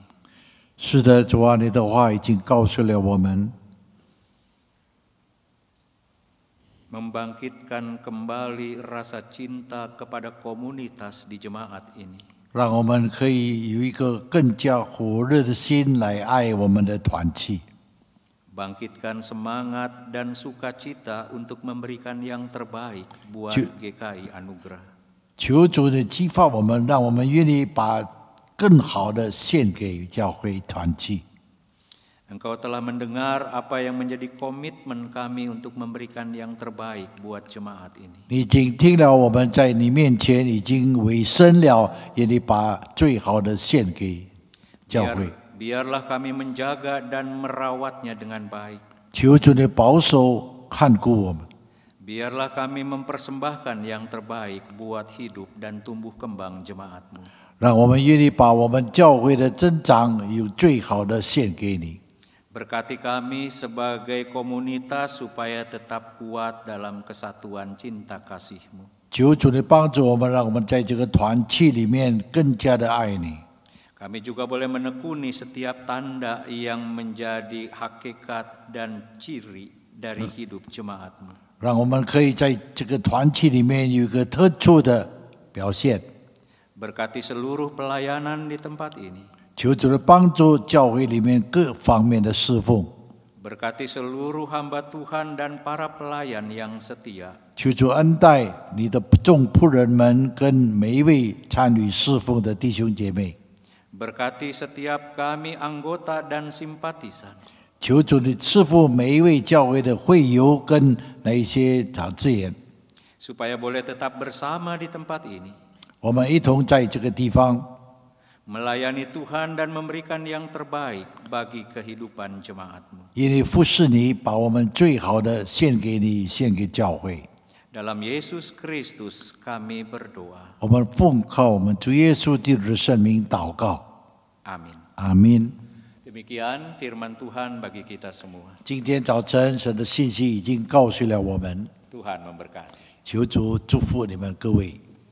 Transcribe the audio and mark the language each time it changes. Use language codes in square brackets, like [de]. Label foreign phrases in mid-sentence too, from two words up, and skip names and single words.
[zh] 是的，主啊，你的话已经告诉了我们， [id] Membangkitkan kembali rasa cinta kepada komunitas di jemaat ini. [zh] 让我们可以有一个更加火热的心来爱我们的团契， [id] Bangkitkan semangat dan sukacita untuk memberikan yang terbaik buat GKI Anugerah. [zh] 求主的激发我们，让我们愿意把更好的献给教会团契。 [id] Engkau telah mendengar apa yang menjadi komitmen kami untuk memberikan yang terbaik buat jemaat ini. [zh] 你已经听了我们在你面前已经委身了，愿意把最好的献给教会。 [id] Biarlah kami menjaga dan merawatnya dengan baik. [zh] 求主的保守看顾我们。 [id] Biarlah kami mempersembahkan yang terbaik buat hidup dan tumbuh kembang jemaat-Mu. [zh] 让我们愿意把我们教会的增长有最好的献给你。 [id] Berkati kami sebagai komunitas supaya tetap kuat dalam kesatuan cinta kasih-Mu. [zh] 求主的帮助我们，让我们在这个团契里面更加的爱你。 [id] Kami juga boleh menekuni setiap tanda yang menjadi hakikat dan ciri dari hidup jemaat-Mu. [zh] 让我们可以在这个团契里面有一个特殊的表现。 [id] Berkati seluruh pelayanan di tempat ini. [zh] 求主的帮助，教会里面各方面的侍奉。 [id] Berkati seluruh hamba Tuhan dan para pelayan yang setia. [zh] 求主恩待你的众仆人们跟每一位参与侍奉的弟兄姐妹。 [id] Berkati setiap kami anggota dan simpatisan. [zh] 求主你赐福每一位教会的会友跟那一些长职员， [id] Supaya boleh tetap bersama di tempat ini. [zh] 我们一同在这个地方 [id] Melayani Tuhan dan memberikan yang terbaik bagi kehidupan jemaat-Mu. [zh] 因为服侍你，把我们最好的献给你，献给教会。 [id] Dalam Yesus Kristus kami berdoa. [zh] 我们奉靠我们主耶稣基督的圣名祷告， [id] Amin. [zh] 阿门。 [id] Demikian firman Tuhan bagi kita semua. [zh] 今天早晨，神的信息已经告诉了我们， [id] Tuhan memberkati. [zh] 求主祝福你们各位。